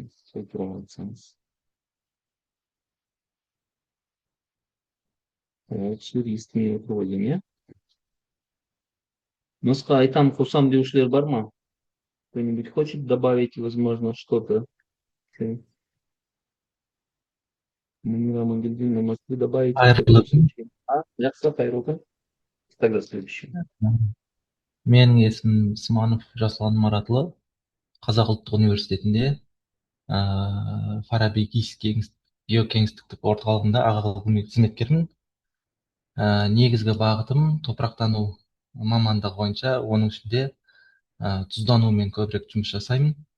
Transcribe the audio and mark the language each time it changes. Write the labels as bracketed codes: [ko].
[kk] Сол туралы айтсаңыз. Сөз естімей отыр ғой деймін, иә? Нұсқа айтам, қосам деушілер бар ма? [ru] Кто-нибудь хочет добавить, возможно, что-то? Мунира Магильдина, может, вы добавите? [kk] Жақсы, қайырлы күн. Тогда следующий. Менің есімім Сманов Жасұлан Маратұлы, Қазақ ұлттық университетінде Фараби геокеңістіктік орталығында аға ғылыми қызметкермін. Негізгі бағытым топырақтану мамандығы бойынша, оның ішінде тұзданумен көбірек жұмыс жасаймын.